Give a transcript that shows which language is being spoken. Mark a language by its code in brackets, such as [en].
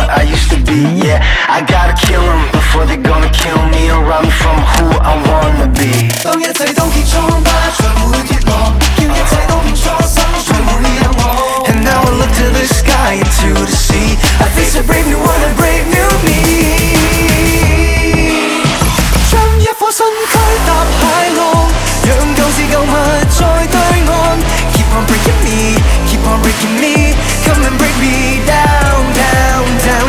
[en] I gotta kill them before they gonna kill me or run from who I wanna be. [zh] 当一切都结束，把全部遗忘，叫一切都变初心，全部遗忘。 [en] And now I look to the sky and to the sea. I face a brave new world, a brave new me. [zh] 将一颗身躯踏海浪，让旧事旧物在对岸。 [en] Keep on breaking me, keep on breaking me. Come and break me down, down, down.